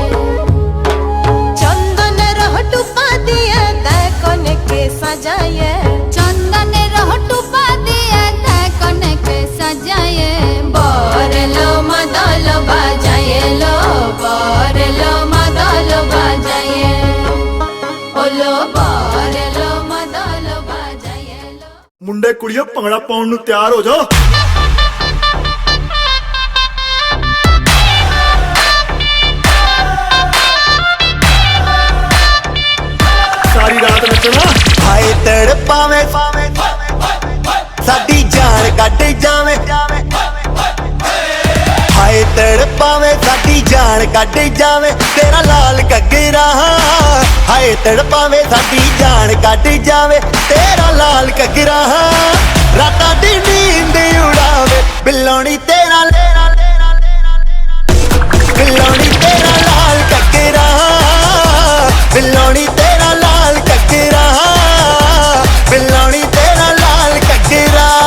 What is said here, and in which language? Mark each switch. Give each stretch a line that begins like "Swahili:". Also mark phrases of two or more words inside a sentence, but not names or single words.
Bangla: চন্দনের হটুপা দিয়ে দেখনকে সাজায়ে চন্দনের হটুপা দিয়ে দেখনকে সাজায়ে বরেলো মাদল বাজাইলো বরেলো মাদল বাজায়ে ওলো বরেলো মাদল বাজাইলো
Punjabi: ਮੁੰਡੇ ਕੁੜੀਓ ਭੰਗੜਾ ਪਾਉਣ ਨੂੰ ਤਿਆਰ ਹੋ ਜਾਓ ਸਾਰੀ ਰਾਤ ਨੱਚਣਾ ਹਾਏ ਤੜਪਾਵੇਂ ਸਾਡੀ ਜਾਨ ਕੱਢ ਜਾਵੇਂ ਹਾਏ ਤੜਪਾਵੇਂ ਸਾਡੀ ਜਾਨ ਕਟ ਜਾਵੇ ਤੇਰਾ ਲਾਲ ਘੱਗਰਾ ਹਾਏ ਤੜਪਾਵੇ ਸਾਡੀ ਜਾਨ ਕਟ ਜਾਵੇ ਤੇਰਾ ਲਾਲ ਘੱਗਰਾ ਰਾਤਾਂ ਦੀ ਨੀਂਦ ਉਡਾਵੇ ਬਿੱਲੋਨੀ ਤੇਰਾ ਬਿੱਲੋਨੀ ਤੇਰਾ ਲਾਲ ਘੱਗਰਾ ਬਿੱਲੋਨੀ ਤੇਰਾ ਲਾਲ ਘੱਗਰਾ ਬਿੱਲੋਨੀ ਤੇਰਾ ਲਾਲ ਘੱਗਰਾ